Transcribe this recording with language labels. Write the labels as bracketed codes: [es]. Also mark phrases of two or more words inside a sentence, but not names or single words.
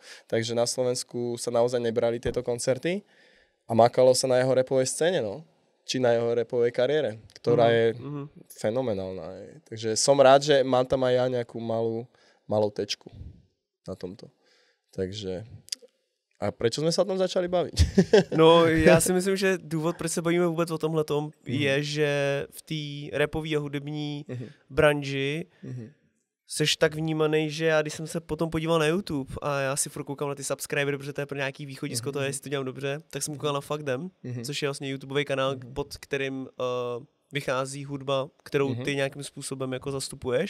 [sk] Takže na Slovensku sa naozaj nebrali tieto koncerty a makalo sa na jeho rapovej scéne, no. Či na jeho rapovej kariére, ktorá je fenomenálna. Takže som rád, že mám tam aj ja nejakú malú tečku na tomto. Takže a prečo sme sa o tom začali baviť? No, [cs] já si myslím, že důvod, proč se bavíme vůbec o tomhletom, je, že v té rapové a hudební branži seš tak vnímaný, že já když jsem se potom podíval na YouTube a já si furt koukám na ty subscribery, protože to je pro nějaký východisko, to je, jestli to dělám dobře, tak jsem koukal na Fuck Them, což je vlastně YouTubeový kanál, pod kterým vychází hudba, kterou ty nějakým způsobem jako zastupuješ.